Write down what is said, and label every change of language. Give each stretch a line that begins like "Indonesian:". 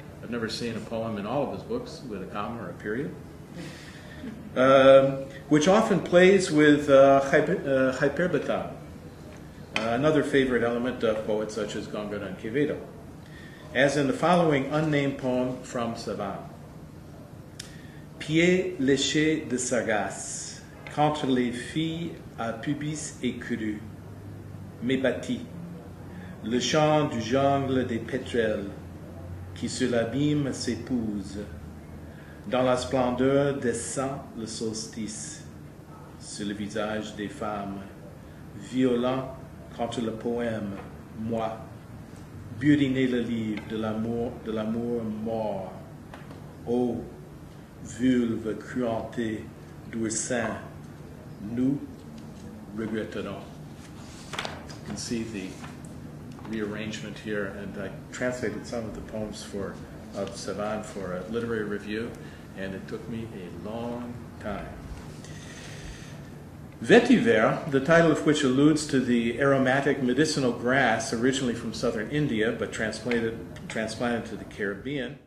English: I've never seen a poem in all of his books with a comma or a period, which often plays with hyperbaton, another favorite element of poets such as Góngora and Quevedo, as in the following unnamed poem from Savane.
French: Pieds léchés de Sargasse, contre les filles à pubis écru, m'ébattis, le chant du jungle des pétrels, qui sur l'abîme s'épouse, dans la splendeur descend le solstice, sur le visage des femmes, violent contre le poème, moi, buriner le livre de l'amour mort, ô vulve cruauté du sein, nous regretterons.
English: You can see the rearrangement here, and I translated some of the poems of Savane for a literary review, and it took me a long time. Vetiver, the title of which alludes to the aromatic medicinal grass originally from southern India but transplanted to the Caribbean,